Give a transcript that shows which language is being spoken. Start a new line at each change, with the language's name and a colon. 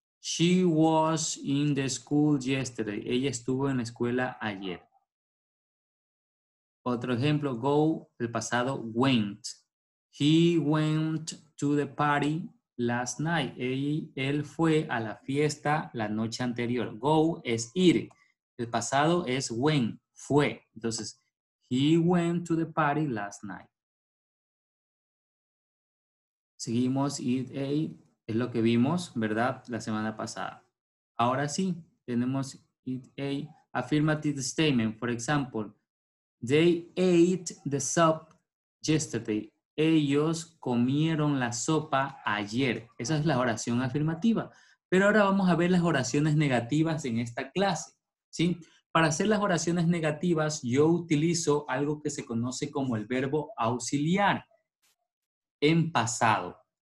English: She was in the school yesterday.
Spanish: Ella estuvo en la escuela ayer. Otro ejemplo, go, el pasado went.
English: He went to the party last night.
Spanish: Él fue a la fiesta la noche anterior. Go es ir. El pasado es went, fue. Entonces,
English: he went to the party last night.
Spanish: Seguimos, eat, ate, es lo que vimos, ¿verdad? La semana pasada. Ahora sí, tenemos eat, ate,
English: affirmative statement. For example, they ate the soup yesterday.
Spanish: Ellos comieron la sopa ayer. Esa es la oración afirmativa. Pero ahora vamos a ver las oraciones negativas en esta clase, ¿sí? Para hacer las oraciones negativas, yo utilizo algo que se conoce como el verbo auxiliar en pasado.